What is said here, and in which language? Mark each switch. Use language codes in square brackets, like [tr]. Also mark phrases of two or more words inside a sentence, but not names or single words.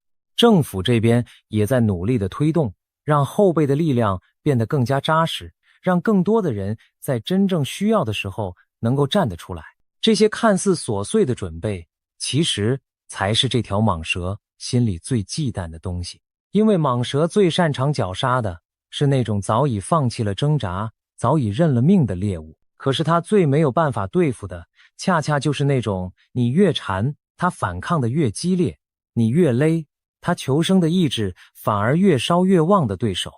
[zh] 政府這邊也在努力的推動，讓後備的力量變得更加扎實，讓更多的人在真正需要的时候能夠站得出來。這些看似瑣碎的準備，其實才是這條蟒蛇心裡最忌憚的東西。因為蟒蛇最擅長绞殺的是那種早已放棄了掙扎、早已認了命的獵物，可是它最沒有辦法對付的，恰恰就是那種你越纏，它反抗的越激烈，你越勒，它求生的意志反而越燒越旺的对手。